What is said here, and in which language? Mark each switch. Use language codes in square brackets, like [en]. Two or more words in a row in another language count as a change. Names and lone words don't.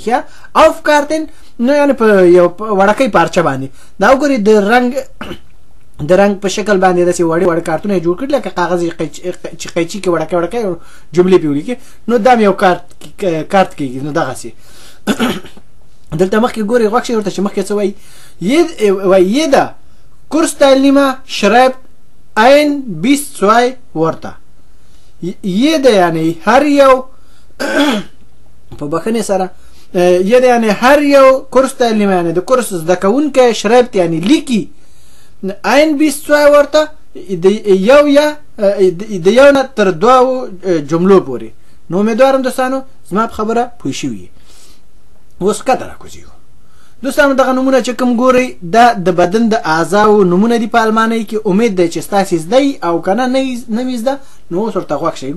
[ps] ښه [de] auf Karten [ps] نو یعنی په یو وړکۍ پارچه باندې. دا وګورئ د رنګ په شکل باندې داسې وړې وړې کارتونه یې جوړ کړي، لکه کاغذ چې قیچي کې وړکۍ جملې پرې ولیکي، نو دا هم یو کارت کېږي. نو دغسې دلته مخکې ګورئ غوږ شئ ورته چې مخکې څه وایي. [de] jeder Kursteilnehmer schreibt ein bis zwei Wörter. [ps] jeder یعنی هر یو په بخښنې سره یعنی هر یو کورس تعلیم یعنی د کورس زده کوونکی شرایط یعنی لیکي [de] ein bis zwei Wörter [ps] د یو نه تر دوو جملو پورې. نو امیدوارم دوستانو زما په خبره پوه شوي. اوس کته راکوزېږو. دوستانو دغه نومونه چې کوم ګورئ دا د بدن د اعضاو نومونه دي په المانۍ کې. امید دی چې ستاسې زده او که نه نه وي زده نو اوس ورته غوږ شئ.